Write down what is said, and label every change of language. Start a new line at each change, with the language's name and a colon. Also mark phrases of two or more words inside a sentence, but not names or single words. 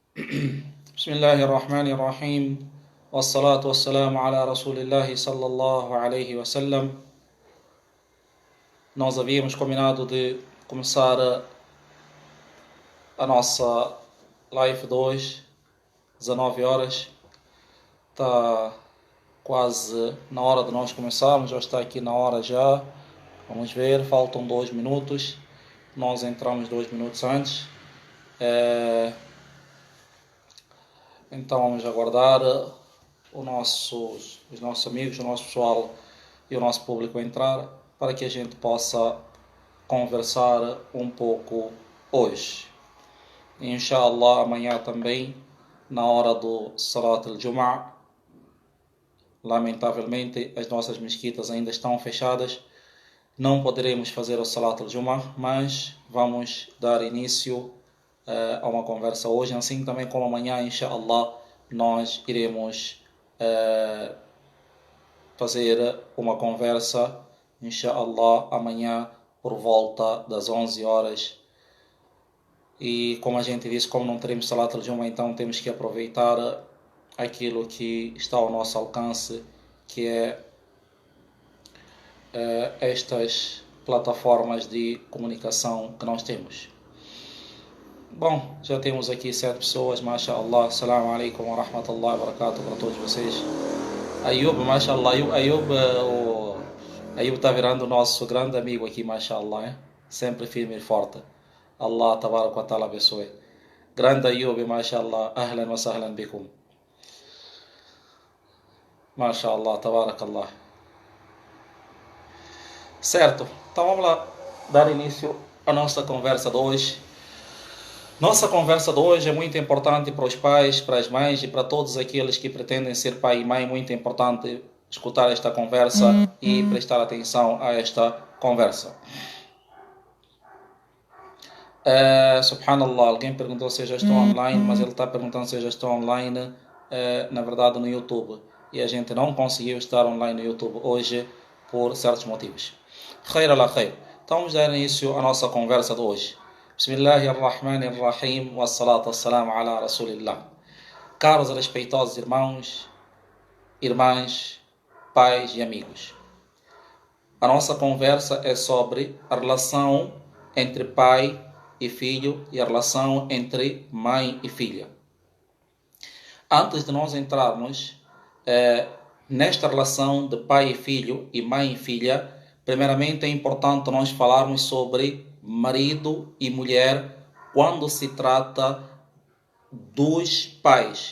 Arabic: بسم الله الرحمن الرحيم والصلاة والسلام على رسول الله صلى الله عليه وسلم.
Portuguese: Nós havíamos combinado de começar a nossa live de hoje, 19 horas. Está quase na hora de nós começarmos, já está aqui na hora já. Vamos ver, faltam 2 minutos. Nós entramos 2 minutos antes. Então vamos aguardar os nossos amigos, o nosso pessoal e o nosso público entrar para que a gente possa conversar um pouco hoje. Inshallah, amanhã também, na hora do
Arabic: صلاة الجمعة,
Portuguese: lamentavelmente as nossas mesquitas ainda estão fechadas, não poderemos fazer o
Arabic: صلاة الجمعة,
Portuguese: mas vamos dar início a uma conversa hoje, assim também como amanhã, inshallah, nós iremos fazer uma conversa, inshallah, amanhã por volta das 11 horas. E como a gente disse, como não teremos
Arabic: صلاة الجمعة,
Portuguese: então temos que aproveitar aquilo que está ao nosso alcance, que é estas plataformas de comunicação que nós temos. Bom, já temos aqui 7 pessoas, mashallah.
Arabic: السلام عليكم ورحمة الله وبركاته
Portuguese: para todos vocês. Ayub, mashallah, Ayub está virando o nosso grande amigo aqui, mashallah, hein? Sempre firme e forte.
Arabic: الله تبارك وتعالى
Portuguese: abençoe. Grande Ayub, mashallah,
Arabic: أهلا وسهلا بكم. ما شاء الله، تبارك الله.
Portuguese: Certo, então vamos lá dar início à nossa conversa de hoje. Nossa conversa de hoje é muito importante para os pais, para as mães e para todos aqueles que pretendem ser pai e mãe. Muito importante escutar esta conversa e prestar atenção a esta conversa. Subhanallah, alguém perguntou se eu já estou online, mas ele está perguntando se eu já estou online, na verdade no YouTube. E a gente não conseguiu estar online no YouTube hoje por certos motivos.
Arabic: خير على خير.
Portuguese: Então vamos dar início à nossa conversa de hoje.
Arabic: بسم الله الرحمن الرحيم، والصلاة والسلام على رسول الله.
Portuguese: Caros e respeitosos irmãos, irmãs, pais e amigos. A nossa conversa é sobre a relação entre pai e filho e a relação entre mãe e filha. Antes de nós entrarmos nesta relação de pai e filho e mãe e filha, primeiramente é importante nós falarmos sobre marido e mulher quando se trata dos pais.